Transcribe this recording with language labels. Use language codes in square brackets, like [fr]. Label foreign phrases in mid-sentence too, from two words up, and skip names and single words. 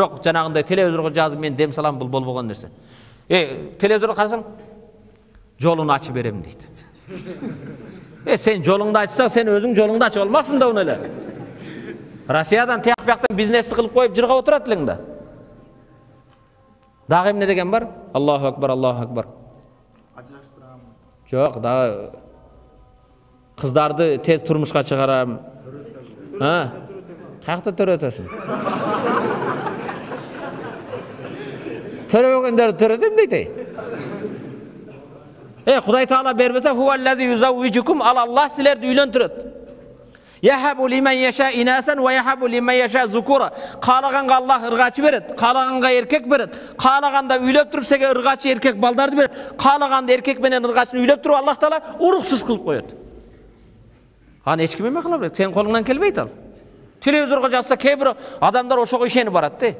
[ky] Бирок жанагындай телевизорго жазып мен дем салам, бул болбогон нерсе. Телевизорго карасаң, жолун ачып берем дейт. Сен жолуңду ачсаң, сен өзүң жолуңду ачып алмаксың да уну эле. Россиядан тияк бияктан бизнес кылып коюп жырга отурат элең да. Дагы эмне деген бар? [ar] الله أكبر، الله أكبر. [ky] Жок, дагы кыздарды тез турмушка чыгарам. Каякта төрөтөсүң? Төрөбөгөндөрдү төрөтөм дейт. Кудай Таала бербесе, [ar] هو الذي يزوجكم, [ky] Аллах силерди үйлөнтүрөт. [ar] يهب لمن يشاء إناثا ويهب لمن يشاء الذكور. [ky] Каалаганга Аллах ыргачы берет, каалаганга эркек берет. Каалаганда үйлөп туруп сеге ыргачы эркек балдарды берет. Каалаганда эркек менен ыргачыны үйлөп туруп Аллах Таала уруксуз кылып коет. Аны эч ким эме кыла берет, сен колуңдан келбейт ал. Телевизорго жазса, кээ бир адамдар ошого ишенип барат да.